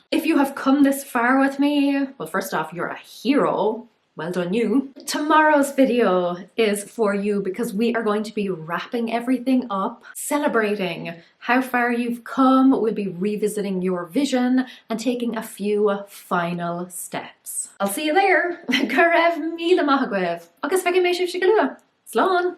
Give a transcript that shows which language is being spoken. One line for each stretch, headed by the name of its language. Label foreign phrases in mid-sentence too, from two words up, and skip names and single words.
English: If you have come this far with me, well, first off, you're a hero. Well done you. Tomorrow's video is for you because we are going to be wrapping everything up, celebrating how far you've come. We'll be revisiting your vision and taking a few final steps. I'll see you there.
Irish: Go raibh míle maith agaibh. Agus feicim mé sibh sigalua. Slán!